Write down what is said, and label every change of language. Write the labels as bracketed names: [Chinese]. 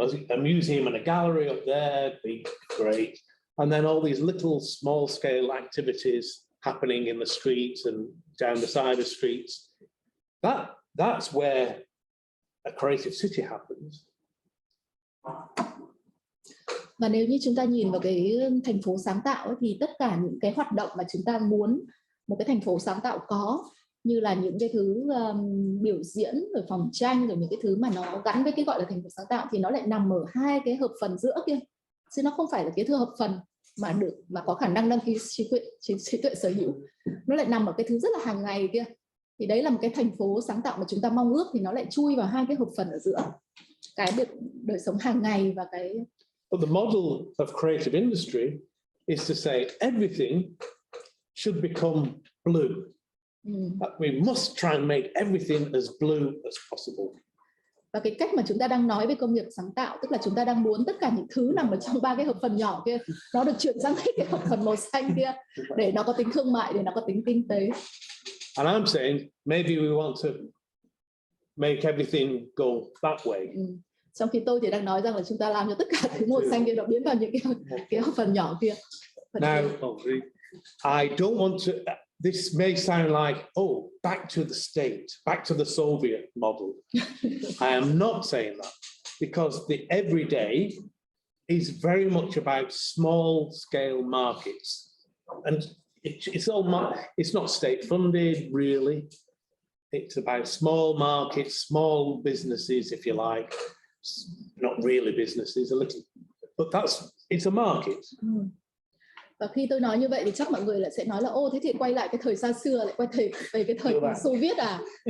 [English] A museum and a gallery up there, be great, and then all these little small scale activities happening in the streets and down the side of streets. That's where a creative city happens. [Vietnamese] Và nếu như chúng ta nhìn vào cái thành phố sáng tạo ấy, thì tất cả những cái hoạt động mà chúng ta muốn một cái thành phố sáng tạo có, như là những cái thứ biểu diễn rồi phòng tranh rồi những cái thứ mà nó gắn với cái gọi là thành phần sáng tạo thì nó lại nằm ở hai cái hợp phần giữa kia, chứ nó không phải là cái thứ hợp phần mà có khả năng đăng ký trí tuệ sở hữu, nó lại nằm ở cái thứ rất là hàng ngày kia. Thì đấy là một cái thành phố sáng tạo mà chúng ta mong ước, thì nó lại chui vào hai cái hợp phần ở giữa, cái đời sống hàng ngày và cái. [English] But the model of creative industry is to say everything should become blue. We must try and make everything as blue as possible. [Vietnamese] Và cái cách mà chúng ta đang nói về công nghiệp sáng tạo, tức là chúng ta đang muốn tất cả những thứ nằm ở trong ba cái hợp phần nhỏ kia nó được chuyển sang cái hợp phần màu xanh kia, để nó có tính thương mại, để nó có tính kinh tế. [English] And I'm saying maybe we want to make everything go that way. [Vietnamese] Trong khi tôi thì đang nói rằng là chúng ta làm cho tất cả thứ màu xanh kia nó biến vào những cái hợp phần nhỏ kia. [English] Now, I don't want to. This may sound like, oh, back to the state, back to the Soviet model. I am not saying that, because the everyday is very much about small-scale markets, and it's not state-funded really. It's about small markets, small businesses, if you like. Not really businesses, a little, but it's a market. [Vietnamese] Và khi tôi nói như vậy thì chắc mọi người lại sẽ nói là ô, thế thì quay lại cái thời xa xưa, lại quay về cái thời Xô Viết à?